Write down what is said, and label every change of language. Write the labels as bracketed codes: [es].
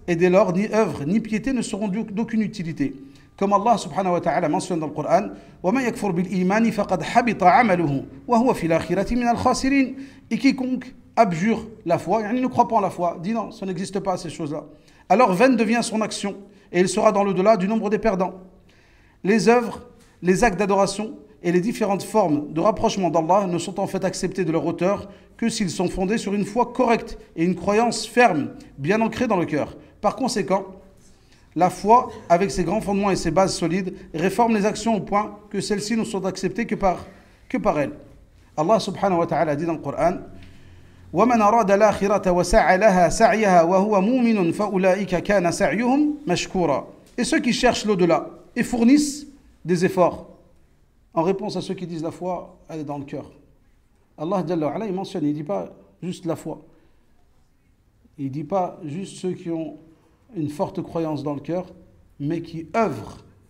[fr] Et dès lors, ni œuvre ni piété ne seront d'aucune utilité. Comme Allah subhanahu wa ta'ala mentionne dans le Coran, [ar] وَمَنْ يَكْفُرْ بِالْإِيمَانِ فَقَدْ حَبِطَ عَمَلُهُ وَهُوَ فِي الْآخِرَةِ مِنَ الْخَاسِرِينَ. [fr] Et quiconque abjure la foi, il ne croit pas en la foi, dit non, ça n'existe pas ces choses-là. Alors vaine devient son action, et il sera dans l'au-delà du nombre des perdants. Les œuvres, les actes d'adoration et les différentes formes de rapprochement d'Allah ne sont en fait acceptés de leur auteur que s'ils sont fondés sur une foi correcte et une croyance ferme, bien ancrée dans le cœur. Par conséquent, la foi, avec ses grands fondements et ses bases solides, réforme les actions au point que celles-ci ne sont acceptées que par elle. Allah subhanahu wa ta'ala dit dans le Coran, [ar] وَمَنْ أَرَادَ الْآخِرَةَ وَسَعَى لَهَا سَعْيَهَا وَهُوَ مُؤْمِنٌ فَأُولَٰئِكَ كَانَ سَعْيُهُمْ مَشْكُورًا. [fr] Et ceux qui cherchent l'au-delà et fournissent des efforts en réponse à ceux qui disent la foi, elle est dans le cœur. Allah Jalla wa Ala, il mentionne, il ne dit pas juste la foi. Il ne dit pas juste ceux qui ont une forte croyance dans le cœur, mais qui œuvrent.